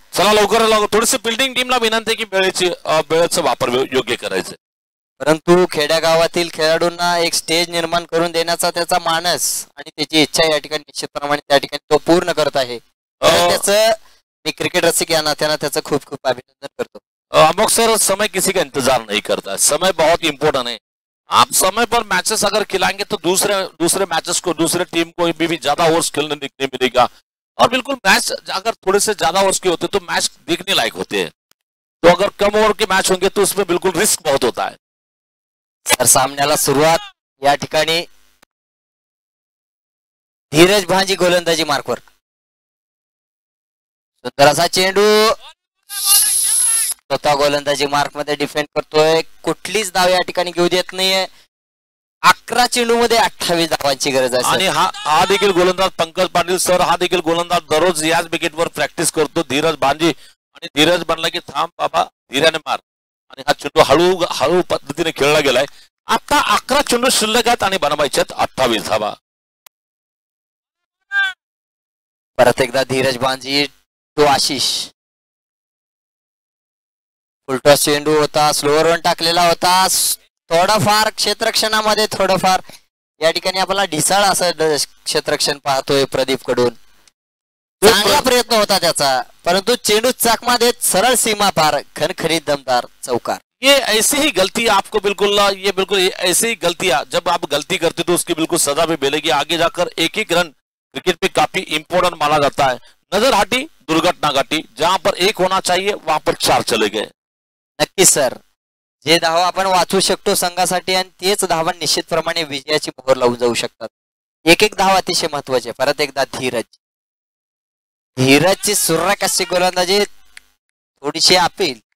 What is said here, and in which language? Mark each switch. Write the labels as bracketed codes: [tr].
[mr] चला लवकर थोडस फिल्डिंग टीमला विनंती की वेळेचा वापर योग्य करायचं. परंतु खेड्यागावातील खेळाडूंना एक स्टेज निर्माण करून देण्याचा त्याचा मानस आणि त्याची इच्छा या ठिकाणी निश्चितप्रमाणे त्या ठिकाणी तो पूर्ण करत आहे. त्याचं मी क्रिकेट रसिक या नात्यानं त्याचं खूप खूप अभिनंदन करतो. [hi] अमोक सर, समय किसी का इंतजार नहीं करता है, समय बहुत इंपॉर्टेंट है. आप समय पर मैचेस अगर खिलाएंगे तो दूसरे मैचेस को, दूसरे टीम को भी ज्यादा ओवर्स खेलने देखने मिलेगा. और बिल्कुल मैच अगर थोड़े से ज्यादा ओवर्स के होते तो मैच देखने लायक होते हैं. तो अगर कम ओवर के मैच होंगे तो उसमें बिल्कुल रिस्क बहुत होता है. [mr] सर, सामन्याला सुरुवात या ठिकाणी धीरज भांजी गोलंदाजी मार्कवर. सुंदर असा चेंडू, स्वतः गोलंदाजी मार्क मध्ये डिफेंड करतोय. कुठलीच धाव या ठिकाणी घेऊ देत नाहीये. 11 चेंडू मध्ये 28 धावांची गरज आहे. आणि हा देखील गोलंदाज पंकज पाटील सर, हा देखील गोलंदाज दररोज याच विकेटवर प्रॅक्टिस करतो. धीरज भांजी. आणि धीरज म्हणला की थांब बाबा, धीराने मार. आणि हा चेंडू हळू पद्धतीने खेळला गेलाय. आता 11 चेंडू शिल्लक आहेत आणि बनवायचे 28 धावा. परत एकदा धीरज भांजी टू आशिष. फुलटॉस चेंडू होता, स्लोअर वन टाकलेला होता. थोडंफार क्षेत्ररक्षणामध्ये थोडंफार या ठिकाणी आपल्याला ढिसाळ असं क्षेत्ररक्षण पाहतोय प्रदीप कडून. चांगला प्रयत्न होता त्याचा, परंतु चेंडू चाकमा देत सरळ सीमा पार, खणखणीत दमदार चौकार. [hi] ये ऐसी ही गलती आपको बिल्कुल ऐसी ही गलतियां, जब आप गलती करते तो उसकी बिल्कुल सजा भी मिलेगी. आगे जाकर एक एक रन क्रिकेट पे काफी इंपॉर्टेंट माना जाता है. नजर हटी, दुर्घटना घटी. जहां पर 1 होना चाहिए वहां पर 4 चले गए. [mr] नक्कीच सर, जे धावा आपण वाचवू शकतो संघासाठी आणि तेच धावा निश्चितप्रमाणे विजयाची मोहर लावून जाऊ शकतात. एक एक धाव अतिशय महत्वाचे. परत एकदा धीरजची सुरक अशी गोलंदाजी, थोडीशी अपील.